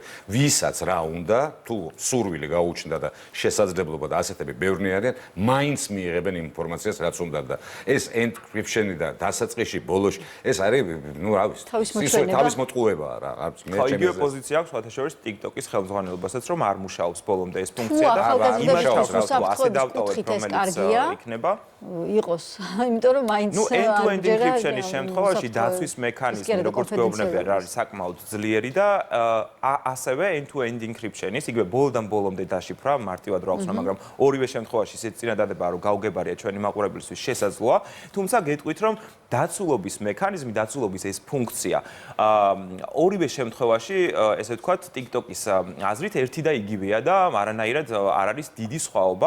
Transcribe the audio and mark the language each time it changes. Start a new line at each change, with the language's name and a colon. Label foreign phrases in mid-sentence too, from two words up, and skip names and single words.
Georgian: ვისაც რა უნდა, თუ სურვილი გაუჩნდა და შესაძლებლობა და ასეთები ბევრნი არიან, მაინც მიიღებენ ინფორმაციას, რაც უნდა და ეს encryption-ი და დასაწყისში ბოლოში, ეს არის, ну, რა ვიცი, თავის მოტყუებაა რა, არც მე ჩემი იგივე პოზიცია აქვს სხვათაშორის TikTok-ის ხელმძღვანელობასაც, რომ არ მუშაობს ბოლომდე ეს ფუნქცია და ასე დავტოვეთ, რომელიც იქნება იყოს, იმიტომ რომ მაინც ნუ
English: end-to-end encryption-ის
Georgian: შემთხვევაში დაცვის მექანიზმი, როგორც გვეუბნებიან, არის საკმაოდ ძლიერი და ასევე
English: end-to-end encryption-ის
Georgian: იგივე ბოლოდან ბოლომდე დაშიფრვა მარტივად რა აქვს, მაგრამ ორივე შემთხვევაში ისეთ წინადადება რომ გავგებარია ჩვენი მაყურებლისთვის შესაძლოა, თუმცა გეტყვით რომ დაცულობის მექანიზმი, დაცულობის ეს ფუნქცია ორივე შემთხვევაში, ესე ვთქვათ, TikTok-ის აზრით ერთი და იგივეა და არანაირად არ არის დიდი სხვაობა.